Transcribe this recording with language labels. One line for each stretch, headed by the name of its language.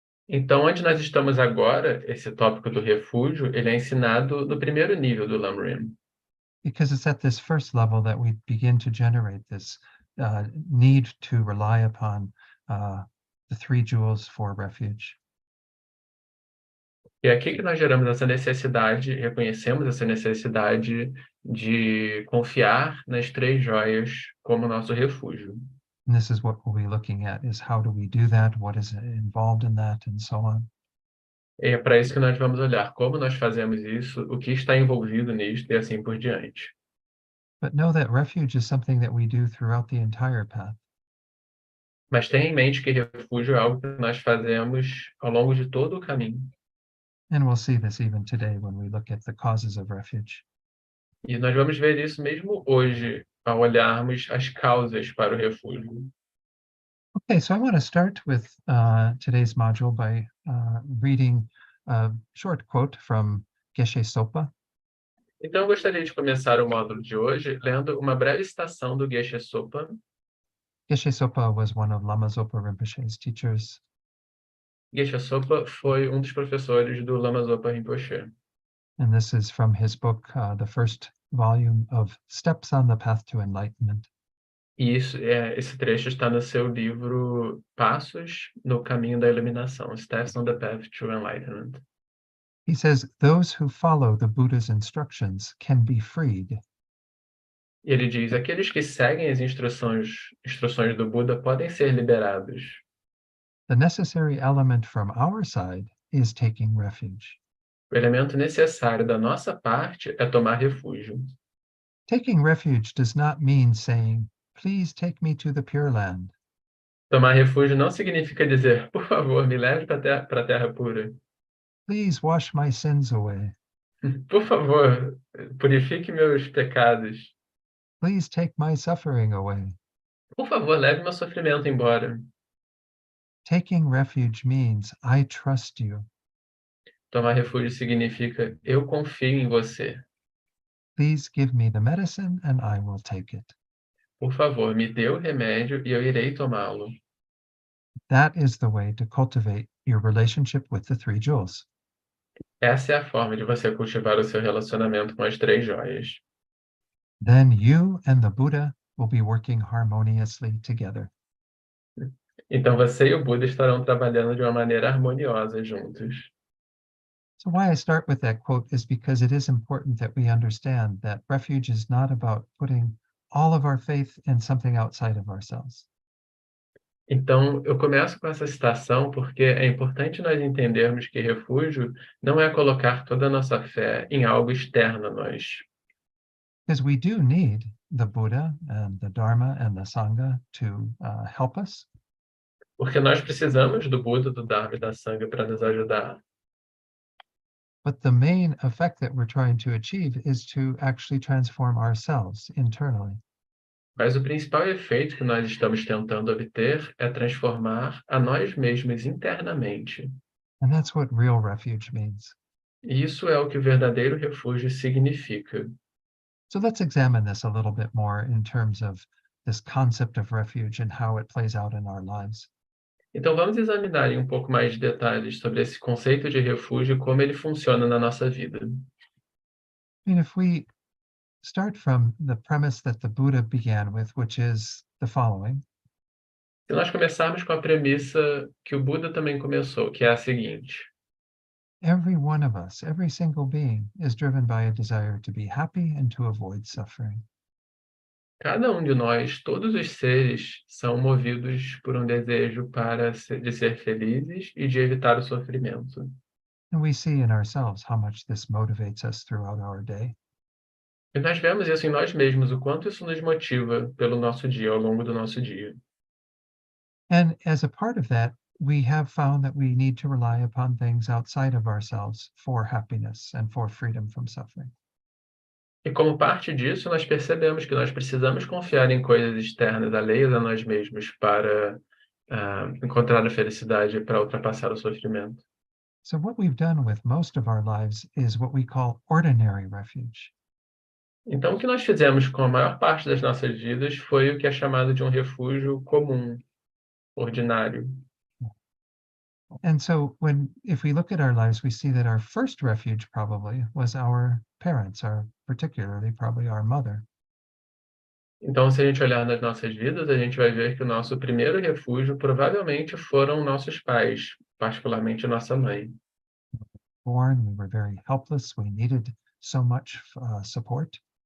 Portuguese: Então, onde nós estamos agora, esse tópico do refúgio, ele é ensinado no primeiro nível do Lamrim.
English: Because it's at this first level that we begin to generate this need to rely upon the 3 jewels for refuge.
Portuguese: E é aqui que nós geramos essa necessidade, reconhecemos essa necessidade de confiar nas 3 joias como nosso refúgio.
English: And this is what we'll be looking at, is how do we do that, what is involved in that, and so on.
Portuguese: E é para isso que nós vamos olhar como nós fazemos isso, o que está envolvido nisto e assim por diante.
English: But know that refuge is something that we do throughout the entire path.
Portuguese: Mas tenha em mente que refúgio é algo que nós fazemos ao longo de todo o caminho.
English: And we'll see this even today when we look at the causes of refuge.
Portuguese: E nós vamos ver isso mesmo hoje, ao olharmos as causas para o refúgio.
English: Okay, so I want to start with today's module by reading a short quote from Geshe Sopa.
Portuguese: Então, eu gostaria de começar o módulo de hoje lendo uma breve citação do Geshe Sopa.
English: Geshe Sopa was one of Lama Zopa Rinpoche's teachers.
Portuguese: Geshe Sopa foi dos professores do Lama Zopa Rinpoche.
English: And this is from his book, the first volume of Steps on the Path to Enlightenment.
Portuguese: E esse trecho está no seu livro Passos no Caminho da Iluminação, Steps on the Path to Enlightenment.
English: He says, those who follow the Buddha's instructions can be freed.
Portuguese: E ele diz, aqueles que seguem as instruções do Buda podem ser liberados.
English: The necessary element from our side is taking refuge.
Portuguese: O elemento necessário da nossa parte é tomar refúgio.
English: Taking refuge does not mean saying, please take me to the Pure Land.
Portuguese: Tomar refúgio não significa dizer, por favor, me leve para a terra pura.
English: Please wash my sins away.
Portuguese: Por favor, purifique meus pecados.
English: Please take my suffering away.
Portuguese: Por favor, leve meu sofrimento embora.
English: Taking refuge means I trust you.
Portuguese: Tomar refúgio significa eu confio em você.
English: Please give me the medicine and I will take it.
Portuguese: Por favor, me dê o remédio e eu irei tomá-lo.
English: That is the way to cultivate your relationship with the three jewels.
Portuguese: Essa é a forma de você cultivar o seu relacionamento com as três joias.
English: Then you and the Buddha will be working harmoniously together.
Portuguese: Então você e o Buda estarão trabalhando de uma maneira harmoniosa juntos.
English: So why I start with that quote is because it is important that we understand that refuge is not about putting all of our faith in something outside of ourselves.
Portuguese: Então, eu começo com essa citação porque é importante nós entendermos que refúgio não é colocar toda a nossa fé em algo externo a nós.
English: Because we do need the Buddha and the Dharma and the Sangha to help us.
Portuguese: Porque nós precisamos do Buda, do Dharma e da Sangha para nos ajudar.
English: But the main effect that we're trying to achieve is to actually transform ourselves internally.
Portuguese: Mas o principal efeito que nós estamos tentando obter é transformar a nós mesmos internamente.
English: And that's what real refuge means.
Portuguese: E isso é o que o verdadeiro refúgio significa.
English: So let's examine this a little bit more in terms of this concept of refuge and how it plays out in our lives.
Portuguese: Então vamos examinar em um pouco mais de detalhes sobre esse conceito de refúgio e como ele funciona na nossa vida.
English: I mean, if we start from the premise that the Buddha began with, which is the following:
Portuguese: Se nós começarmos com a premissa que o Buda também começou, que é a seguinte:
English: every one of us, every single being, is driven by a desire to be happy and to avoid suffering.
Portuguese: cada um de nós, todos os seres, são movidos por um desejo de ser felizes e de evitar o sofrimento.
English: And we see in ourselves how much this motivates us throughout our day.
Portuguese: E nós vemos isso em nós mesmos, o quanto isso nos motiva pelo nosso dia, ao longo do nosso dia.
English: And as a part of that, we have found that we need to rely upon things outside of ourselves for happiness and for freedom from suffering.
Portuguese: E como parte disso, nós percebemos que nós precisamos confiar em coisas externas, alheias a nós mesmos, para encontrar a felicidade e para ultrapassar o sofrimento.
English: So what we've done with most of our lives is what we call ordinary refuge.
Portuguese: Então, o que nós fizemos com a maior parte das nossas vidas foi o que é chamado de um refúgio comum, ordinário.
English: And so if we look at our lives, we see that our first refuge probably was our parents, particularly probably our mother.
Portuguese: Então, se a gente olhar nas nossas vidas, a gente vai ver que o nosso primeiro refúgio provavelmente foram nossos pais, particularmente nossa mãe.
English: Born, we were very helpless. We needed so much support.